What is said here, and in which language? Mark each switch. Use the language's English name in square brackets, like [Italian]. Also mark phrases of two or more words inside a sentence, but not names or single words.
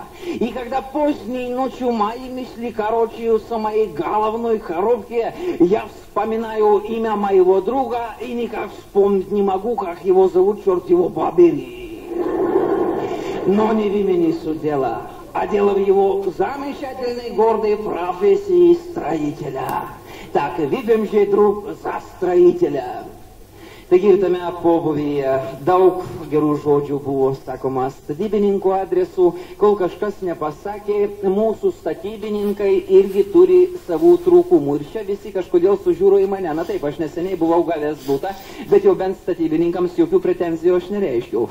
[Russian] И когда поздней ночью мои мысли корочаются в моей головной коробке, я вспоминаю имя моего друга и никак вспомнить не могу, как его зовут, черт его побери. Но не в имени суть дела. А дело в его замечательной гордой профессии строителя. Так, выпьем же, друг, за строителя. [Lithuanian] Taigi ir tame pobūvyje daug gerų žodžių buvo sakoma statybininkų adresų, kol kažkas nepasakė, mūsų statybininkai irgi turi savų trūkumų. Ir čia visi kažkodėl sužiūro į mane. Na taip, aš neseniai buvau gavęs butą, bet jau bent statybininkams jokių pretenzijų aš nereiškiau.